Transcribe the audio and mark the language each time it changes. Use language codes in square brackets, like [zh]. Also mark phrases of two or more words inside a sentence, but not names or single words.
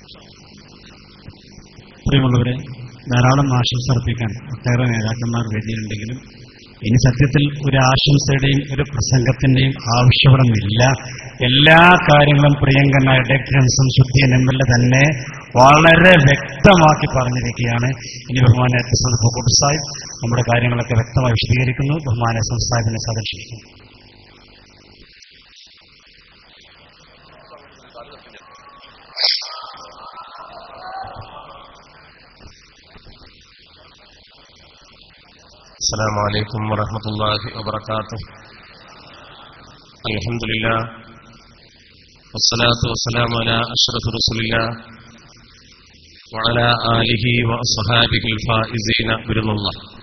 [ml] പ്രിയമുള്ളവരെ, ധാരാളം ആശംസ അർപ്പിക്കാൻ ഒട്ടേറെ നേതാക്കന്മാർ വേദിയിലുണ്ടെങ്കിലും ഇനി സത്യത്തിൽ ഒരു ആശംസയുടെയും ഒരു പ്രസംഗത്തിന്റെയും ആവശ്യപ്പെടുന്നില്ല. എല്ലാ കാര്യങ്ങളും പ്രിയങ്കനായ ഡോക്ടർ ശംസുദ്ദീൻ എംഎൽഎ തന്നെ വളരെ വ്യക്തമാക്കി പറഞ്ഞിരിക്കുകയാണ്. ഇനി ബഹുമാന ഫക്കൂർ സാഹിബ് നമ്മുടെ കാര്യങ്ങളൊക്കെ വ്യക്തമായി വിശദീകരിക്കുന്നു. ബഹുമാന സാഹിബിനെ സദർശിക്കുന്നു. [ar] السلام عليكم ورحمة الله وبركاته. الحمد لله والصلاة والسلام على أشرف رسول الله وعلى آله وأصحابه الفائزين برضا الله.